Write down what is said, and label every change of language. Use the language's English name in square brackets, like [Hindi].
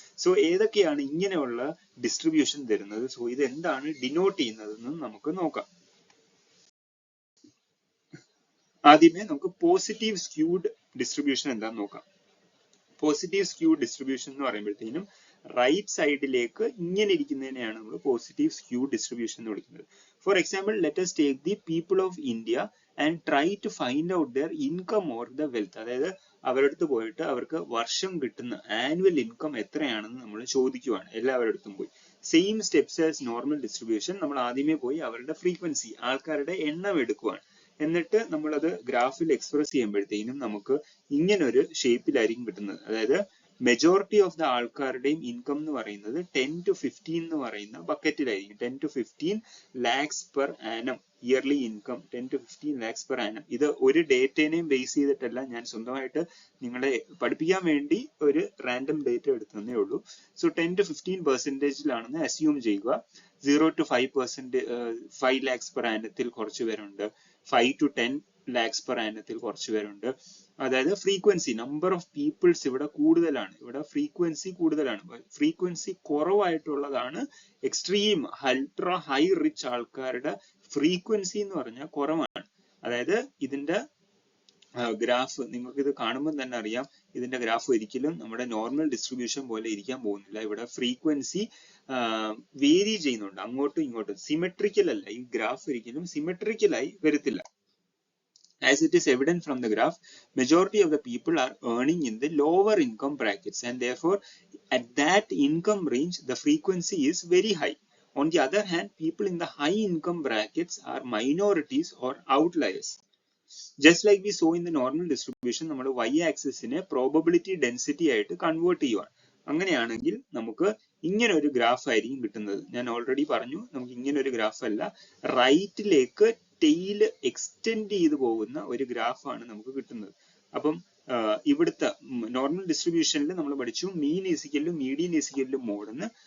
[Malayalam] So ഏതൊക്കെയാണ് ഇങ്ങനെയുള്ള distribution തരുന്നത്? സോ ഇത് എന്താണ് ഡിനോട്ട് ചെയ്യുന്നതെന്ന് നമുക്ക് നോക്കാം. ആദ്യമേ നമുക്ക് പോസിറ്റീവ് സ്ക്യൂഡ് ഡിസ്ട്രിബ്യൂഷൻ എന്താണെന്ന് നോക്കാം. പോസിറ്റീവ് സ്ക്യൂഡ് ഡിസ്ട്രിബ്യൂഷൻ എന്ന് പറയുമ്പോഴത്തേനും റൈറ്റ് സൈഡിലേക്ക് ഇങ്ങനെ ഇരിക്കുന്നതിനെയാണ് നമ്മൾ പോസിറ്റീവ് സ്ക്യൂഡ് ഡിസ്ട്രിബ്യൂഷൻ എന്ന് വിളിക്കുന്നത്. [English] For example, let us take the people of India and try to find out their income or the wealth. [Malayalam] അതായത് അവരുടെ അടുത്ത് പോയിട്ട് അവർക്ക് വർഷം കിട്ടുന്ന ആനുവൽ ഇൻകം എത്രയാണെന്ന് നമ്മൾ ചോദിക്കുവാണ്. എല്ലാവരുടെ അടുത്തും പോയി [English] Same steps as normal distribution. [Malayalam] നമ്മൾ ആദ്യമേ പോയി അവരുടെ ഫ്രീക്വൻസി, ആൾക്കാരുടെ എണ്ണം എടുക്കുവാണ്. എന്നിട്ട് നമ്മളത് ഗ്രാഫിൽ എക്സ്പ്രസ് ചെയ്യുമ്പോഴത്തേനും നമുക്ക് ഇങ്ങനെ ഒരു ഷേപ്പിലായിരിക്കും കിട്ടുന്നത്. അതായത് [English] majority of the [Malayalam] ആൾക്കാരുടെയും ഇൻകം എന്ന് പറയുന്നത് 10 to 15 എന്ന് പറയുന്ന ബക്കറ്റിലായിരിക്കും. [English] 10 to 15 lakhs per annum yearly income, 10 to 15 lakhs per annum. [Malayalam] ഇത് ഒരു ഡേറ്റേനെയും ബേസ് ചെയ്തിട്ടല്ല, ഞാൻ സ്വന്തമായിട്ട് നിങ്ങളെ പഠിപ്പിക്കാൻ വേണ്ടി ഒരു റാൻഡം ഡേറ്റ എടുത്തതേ ഉള്ളൂ. സോ 10 to 15% അസ്യൂം ചെയ്യുക. 0 to 5 lakhs per annത്തിൽ കുറച്ച് പേരുണ്ട്, 5 to 10 lakhs per annത്തിൽ കുറച്ച് പേരുണ്ട്. അതായത് ഫ്രീക്വൻസി, നമ്പർ ഓഫ് പീപ്പിൾസ് ഇവിടെ കൂടുതലാണ്, ഇവിടെ ഫ്രീക്വൻസി കൂടുതലാണ്. Frequency കുറവായിട്ടുള്ളതാണ് extreme ultra high rich ആൾക്കാരുടെ ഫ്രീക്വൻസി എന്ന് പറഞ്ഞാൽ കുറവാണ്. അതായത് ഇതിന്റെ ഗ്രാഫ് നിങ്ങൾക്ക് ഇത് കാണുമ്പോൾ തന്നെ അറിയാം, ഇതിന്റെ ഗ്രാഫ് ഒരിക്കലും നമ്മുടെ നോർമൽ ഡിസ്ട്രിബ്യൂഷൻ പോലെ ഇരിക്കാൻ പോകുന്നില്ല. ഇവിടെ ഫ്രീക്വൻസി വേരി ചെയ്യുന്നുണ്ട് അങ്ങോട്ടും ഇങ്ങോട്ടും. സിമെട്രിക്കൽ അല്ല, ഈ ഗ്രാഫ് ഒരിക്കലും സിമെട്രിക്കലായി വരത്തില്ല. [English] As it is evident from the graph, majority of the people are earning in the lower income brackets, and therefore at that income range the frequency is very high. On the other hand, people in the high income brackets are minorities or outliers. Just like we saw in the normal distribution, [Malayalam] നമ്മൾ y axis നെ probability density ആയിട്ട് convert ചെയ്യുവാണ്. അങ്ങനെയാണെങ്കിൽ നമുക്ക് ഇങ്ങനെ ഒരു graph ആയിരിക്കും കിട്ടുന്നത്. ഞാൻ ഓൾറെഡി പറഞ്ഞു, നമുക്ക് ഇങ്ങനെ ഒരു ഗ്രാഫ് അല്ല, റൈറ്റിലേക്ക് ടെയിൽ എക്സ്റ്റെൻഡ് ചെയ്തു പോകുന്ന ഒരു ഗ്രാഫാണ് നമുക്ക് കിട്ടുന്നത്. അപ്പം ഇവിടുത്തെ നോർമൽ ഡിസ്ട്രിബ്യൂഷനിൽ നമ്മൾ പഠിച്ചു മീൻ ഈസിക്കലും മീഡിയൻ ഈസിക്കലും മോഡെന്ന്.